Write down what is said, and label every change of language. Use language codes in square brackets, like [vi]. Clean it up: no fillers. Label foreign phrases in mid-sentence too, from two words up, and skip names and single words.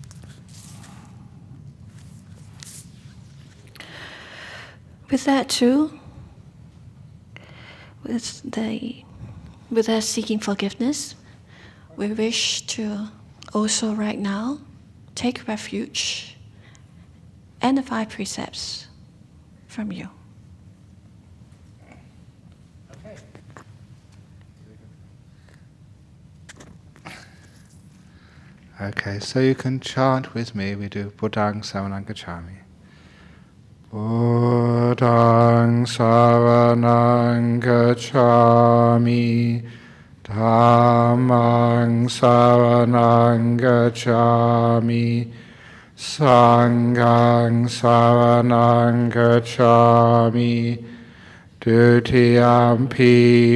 [en] With that too, with us seeking forgiveness, we wish to also right now take refuge and the 5 precepts from you. Okay, so you can chant with me. We do [pi] Buddhaṃ Saraṇaṃ Gacchāmi. Buddhaṃ Saraṇaṃ Gacchāmi, Dhammaṃ Saraṇaṃ Gacchāmi, Sanghaṃ Saraṇaṃ Gacchāmi, Dutiyampi